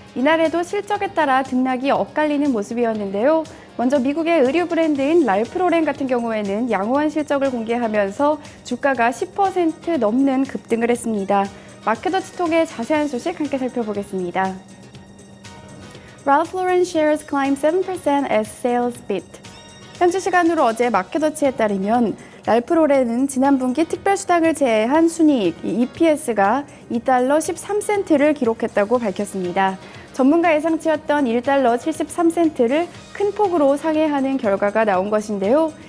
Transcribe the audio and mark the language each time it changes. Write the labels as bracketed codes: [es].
[ko] 이날에도 실적에 따라 등락이 엇갈리는 모습이었는데요. 먼저 미국의 의류 브랜드인 랄프 로렌 같은 경우에는 양호한 실적을 공개하면서 주가가 10% 넘는 급등을 했습니다. 마켓워치 통해 자세한 소식 함께 살펴보겠습니다. [en] Ralph Lauren shares climb 7% as sales beat. [ko] 현지 시간으로 어제 마켓워치에 따르면 랄프 로렌은 지난 분기 특별수당을 제외한 순이익 EPS가 2달러 13센트를 기록했다고 밝혔습니다. 전문가 예상치였던 1달러 73센트를 큰 폭으로 상회하는 결과가 나온 것인데요.